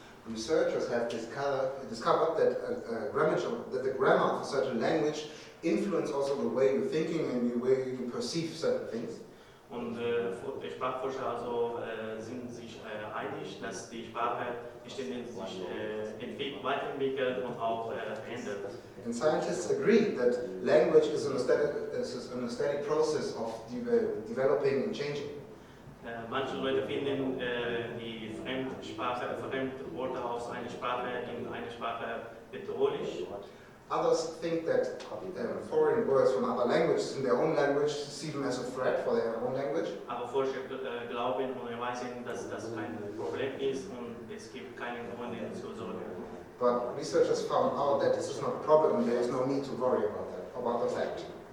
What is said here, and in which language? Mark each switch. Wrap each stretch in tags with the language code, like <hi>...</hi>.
<en>Researchers have discovered that the grammar of a certain language influence also the way you're thinking and the way you perceive certain things.</en> <de>Und Sprachforscher also sind sich einig, dass die Sprache ständig sich weiterentwickelt und auch ändert.</de> <en>And scientists agree that language is an aesthetic process of developing and changing.</en> <de>Manche Leute finden die Fremdworte aus einer Sprache in einer Sprache bedrohlich.</de> <en>Others think that foreign words from other languages in their own language see them as a threat for their own language.</en> <de>Aber Forscher glauben und erweisen, dass das kein Problem ist und es gibt keinen Grund zur Sorge.</de> <en>But researchers found out that this is not a problem and there is no need to worry about the fact.</en>